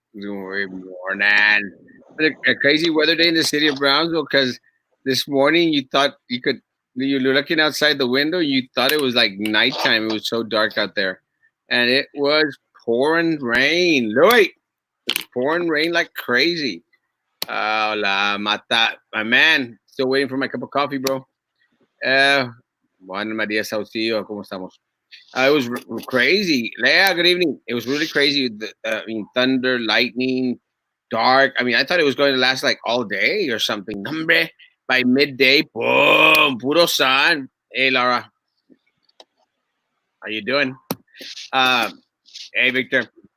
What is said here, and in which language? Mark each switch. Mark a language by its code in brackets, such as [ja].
[en] Good morning. Been a crazy weather day in the city of Brownsville because this morning you thought you were looking outside the window. You thought it was like nighttime. It was so dark out there, and it was pouring rain. Louis, it's pouring rain like crazy. [es] Hola, [en] mata, my man. Still waiting for my cup of coffee, bro. [es] Uh, Juan Maria Saucillo, ¿cómo estamos? [en] It was crazy. Yeah, good evening. It was really crazy. I mean, thunder, lightning, dark. I mean, I thought it was going to last like all day or something. [es] Hombre, [en] by midday, boom, [es] puro [en] sun. Hey, Laura, how you doing? Um, hey, Victor.